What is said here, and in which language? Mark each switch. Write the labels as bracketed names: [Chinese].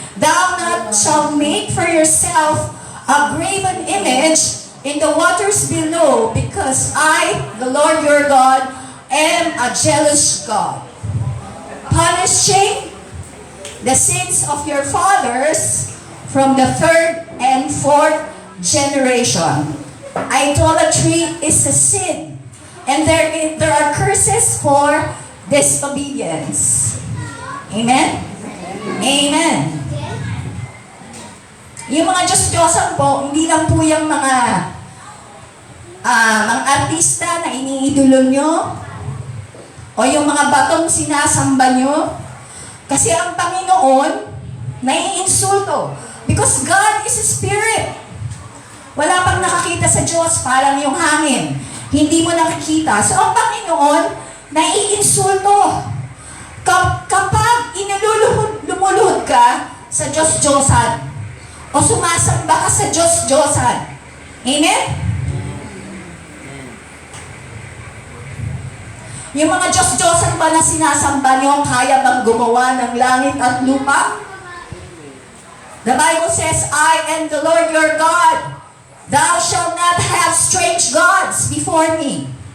[English] Thou not shalt make for yourself a graven image in the waters below, because I, the Lord your God, am a jealous God, punishing the sins of your fathers from the 3rd and 4th generation. Idolatry is a sin, and there are curses for disobedience. Amen? Amen. [Filipino] Yung mga Diyos-Diyosan po, hindi lang po yung mga artista na iniidolo nyo, o yung mga batong sinasamba nyo. Kasi ang Panginoon, naiinsulto. [English] Because God is a spirit. [Filipino] Wala pang nakakita sa Diyos, parang yung hangin. Hindi mo nakikita. So ang Panginoon, naiinsulto. Kapag lumuluhod ka sa Diyos-Diyosan, o sumasamba ka sa Diyos-Diyosan. Amen? Yung mga Diyos-Diyosan ba na sinasamba nyo, kaya bang gumawa ng langit at lupa? [English] The Bible says, I am the Lord your God. Thou shalt not have strange gods before me.